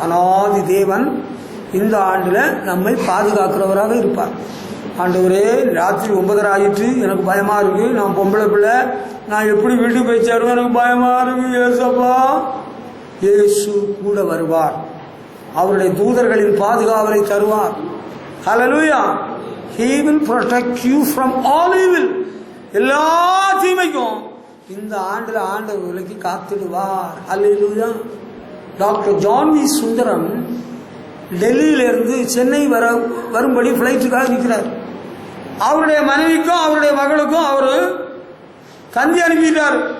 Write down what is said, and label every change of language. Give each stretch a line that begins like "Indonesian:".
Tamil: அநாதி தேவன் இந்த ஆண்டுல நம்மை பாதுகாக்கிறவராக இருப்பார். ஆண்டவரே, ராத்திரி 9:30 ஆயிற்று, எனக்கு பயமா இருக்கு, நான் பொம்பளை பிள்ளை, நான் எப்படி வீட்டுக்கு போய் சேருவேன், எனக்கு பயமா இருக்கு. ஏசப்பா, இயேசு கூட வருவார். அவருடைய தூதர்களின் பாதுகாவலை தருவார். ஹல்லேலூயா.
English: He will protect you from all evil.
Tamil: எல்லா தீமைக்கும் இந்த ஆண்டுல ஆண்டவர் விலக்கி காத்திடுவார். ஹல்லேலூயா. டாக்டர் ஜான் வி சுந்தரம் டெல்லியிலிருந்து சென்னை வரும்படி பிளைட்டுக்காக நிற்கிறார். அவருடைய மனைவிக்கும் அவருடைய மகளுக்கும் அவர் கந்தி அனுப்பிட்டார்.